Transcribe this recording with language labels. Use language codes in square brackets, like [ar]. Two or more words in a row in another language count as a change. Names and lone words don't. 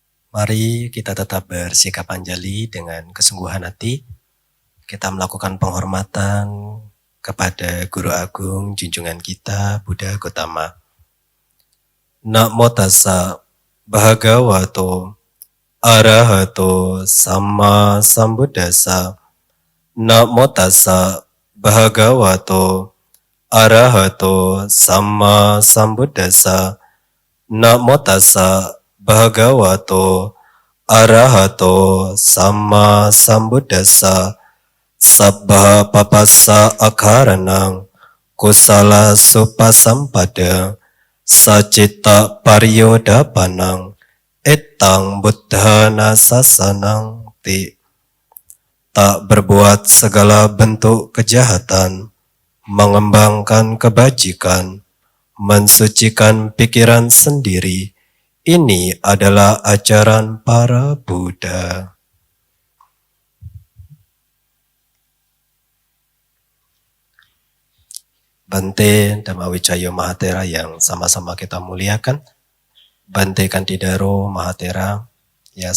[id] Mari kita tetap bersikap anjali dengan kesungguhan hati. Kita melakukan penghormatan kepada Guru Agung junjungan kita Buddha Gautama. [pi] Namo tassa bhagavato arahato sama sambuddhassa. Namo tassa bhagavato arahato sama sambuddhassa. Namo tassa bhagavato arahato sama sambuddhassa. Sabbha papassa akaranang kusala supasampada sacitta paryodapanang ettang buddhana sasanang ti. [id] Tak berbuat segala bentuk kejahatan, mengembangkan kebajikan, mensucikan pikiran sendiri. Ini adalah ajaran para Buddha. Bante Dhammawijaya Mahathera yang sama-sama kita muliakan, Bante Kantidaro Mahathera ya